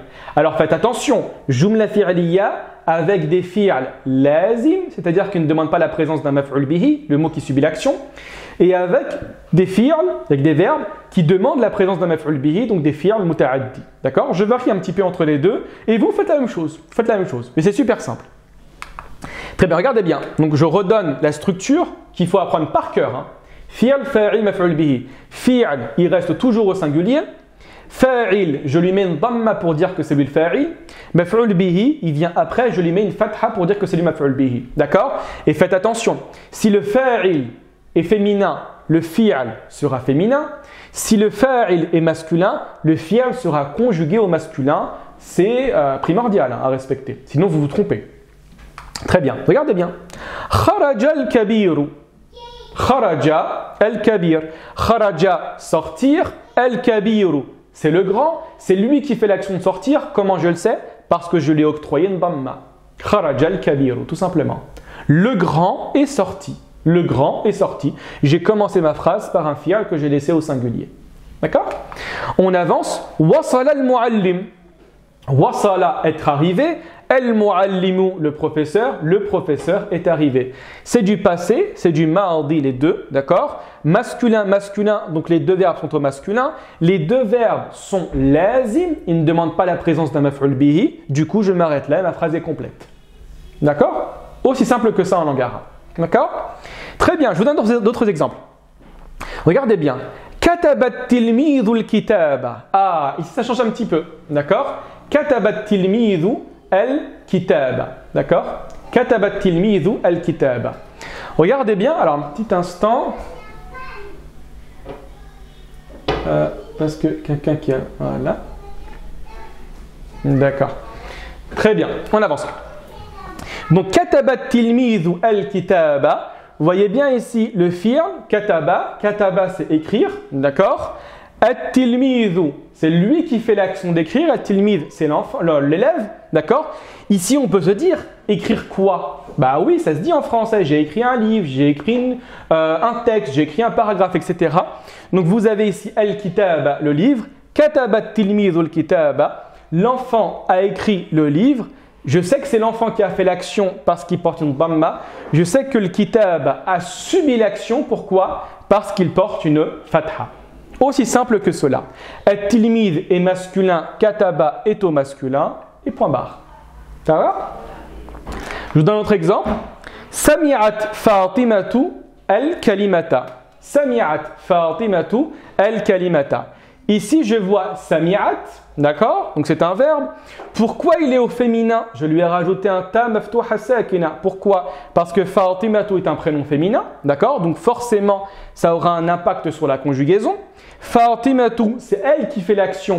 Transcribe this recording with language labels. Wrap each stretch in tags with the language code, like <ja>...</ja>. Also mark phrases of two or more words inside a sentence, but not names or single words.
<fr>Alors faites attention,</fr> <ar>جملة فعلية</ar> <fr>avec des</fr> <ar>فعل لازم,</ar> <fr>c'est-à-dire qui ne demandent pas la présence d'un</fr> <ar>مفعول به,</ar> <fr>le mot qui subit l'action, et avec des fi'l, avec des verbes qui demandent la présence d'un</fr> <ar>مفعول به,</ar> <fr>donc des</fr> <ar>فعل متعدي.</ar> <fr>D'accord? Je varie un petit peu entre les deux, et vous faites la même chose. Faites la même chose, mais c'est super simple. Très bien, regardez bien. Donc je redonne la structure qu'il faut apprendre par cœur. Hein.</fr> <ar>فعل، فاعل، مفعول به.</ar> <fr>Fi'l, il reste toujours au singulier. Fa'il, je lui mets une dhamma pour dire que c'est lui le fa'il.</fr> <ar>مفعول به,</ar> <fr>il vient après, je lui mets une fatha pour dire que c'est lui</fr> <ar>مفعول به.</ar> <fr>D'accord? Et faites attention, si le fa'il est féminin, le fi'l sera féminin. Si le fa'il est masculin, le fi'l sera conjugué au masculin. C'est primordial à respecter, sinon vous vous trompez. Très bien, regardez bien.</fr> <ar>خرج الكبيرُ. خرج الكبير. خرج, sortir. الكبيرُ,</ar> <fr>c'est le grand. C'est lui qui fait l'action de sortir. Comment je le sais? Parce que je lui ai octroyé une dhamma.</fr> <ar>خرج الكبيرُ,</ar> <fr>tout simplement. Le grand est sorti. Le grand est sorti. J'ai commencé ma phrase par un fi'l que j'ai laissé au singulier. D'accord? On avance.</fr> <ar>وصل المعلم.</ar> <fr>Wasala, être arrivé. Al-muallimu, le professeur est arrivé. C'est du passé, c'est du ma'adi, les deux, d'accord? Masculin, masculin, donc les deux verbes sont au masculin. Les deux verbes sont lazim, ils ne demandent pas la présence d'un</fr> <ar>مفعول به.</ar> <fr>Du coup, je m'arrête là et ma phrase est complète. D'accord? Aussi simple que ça en langue arabe. D'accord? Très bien, je vous donne d'autres exemples. Regardez bien.</fr> <ar>كتبت تلميذ الكتابة.</ar> <fr>Ah, ici ça change un petit peu. D'accord?</fr> <ar>كتبت تلميذ الكتابة.</ar> <fr>D'accord?</fr> <ar>كتبت تلميذ الكتابة.</ar> <fr>Regardez bien, alors un petit instant. Parce que quelqu'un qui a... Voilà. D'accord. Très bien, on avance. Donc,</fr> <ar>كتب تلميذ الكتابة.</ar> <fr>Vous voyez bien ici le fi'l, kataba. Kataba, c'est écrire, d'accord? At-tilmizu, c'est lui qui fait l'action d'écrire. At-tilmiz, c'est l'enfant, l'élève, d'accord? Ici, on peut se dire, écrire quoi? Bah oui, ça se dit en français. J'ai écrit un livre, j'ai écrit un texte, j'ai écrit un paragraphe, etc. Donc, vous avez ici al-kitaba, le livre.</fr> <ar>كتب التلميذ الكتابة.</ar> <fr>L'enfant a écrit le livre. Je sais que c'est l'enfant qui a fait l'action parce qu'il porte une dhamma. Je sais que le kitab a subi l'action. Pourquoi? Parce qu'il porte une fatha. Aussi simple que cela. At-tilmid est masculin, kataba est au masculin, et point barre. Ça va? Je vous donne un autre exemple.</fr> <ar>سمعت فاطمةُ الكلمةَ. سمعت فاطمةُ الكلمةَ.</ar> <fr>Ici, je vois sami'at, d'accord? Donc c'est un verbe. Pourquoi il est au féminin? Je lui ai rajouté un</fr> <ar>تاء مفتوحة ساكنة.</ar> <fr>Pourquoi? Parce que Fatimatu est un prénom féminin, d'accord? Donc forcément, ça aura un impact sur la conjugaison. Fatimatu, c'est elle qui fait l'action.</fr>